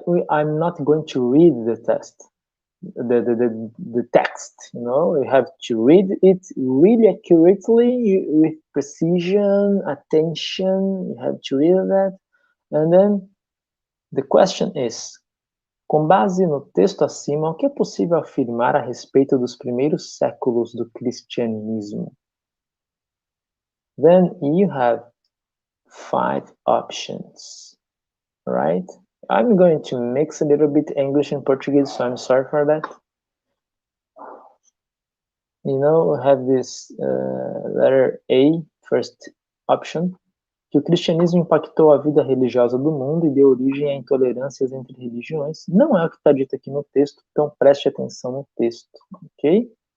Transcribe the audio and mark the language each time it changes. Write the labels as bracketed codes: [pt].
[en] I'm not going to read the test, the text. You have to read it really accurately, with precision, attention. You have to read that, and then the question is: [pt] com base no texto acima, o que é possível afirmar a respeito dos primeiros séculos do cristianismo? [en] Then you have 5 options, right? I'm going to mix a little bit English and Portuguese, so I'm sorry for that. We have this letter A, first option, [pt] que o cristianismo impactou a vida religiosa do mundo e deu origem a intolerâncias entre religiões. Não é o que está dito aqui no texto, então preste atenção no texto, ok?